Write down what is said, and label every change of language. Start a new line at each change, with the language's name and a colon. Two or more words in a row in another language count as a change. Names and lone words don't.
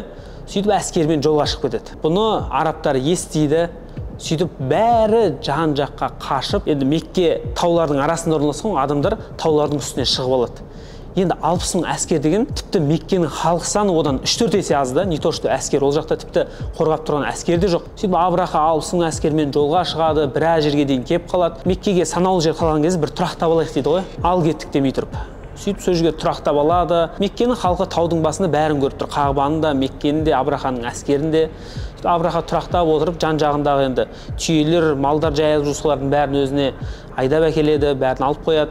Kazakh: Сөйтіп әскермен жолға шығып кетеді. Бұны арабтар естиді. Сөйтіп бәрі жан жаққа қашып, енді Мекке таулардың арасында орналасқан, адамдар таулардың үстіне шығып алады. Енді 60 мың әскер деген тіпті Меккенің халық саны одан 3-4 есе аз да,
Russian: не то что
Kazakh: әскер, ол жақта тіпті қорғап тұрған әскер де жоқ. Сөйтіп Абраха 60 мың әскермен жолға шығады, біраз жерге дейін келіп қалады. Меккеге санаулы жер қалған кезде бір тұрақтап алайық дейді ғой. Ал кеттік демей тұрып. Сөйтіп сол жерге тұрақтап алады. Меккенің халқы таудың басында бәрін көріп тұр. Қағбаны да, Меккені де, Абраханың әскерін де. Абраха тұрақтап отырып, жан-жағындағы енді түйелер, малдар жайылып жүрген бәрін өзіне айдап әкеледі, бәрін алып қояды.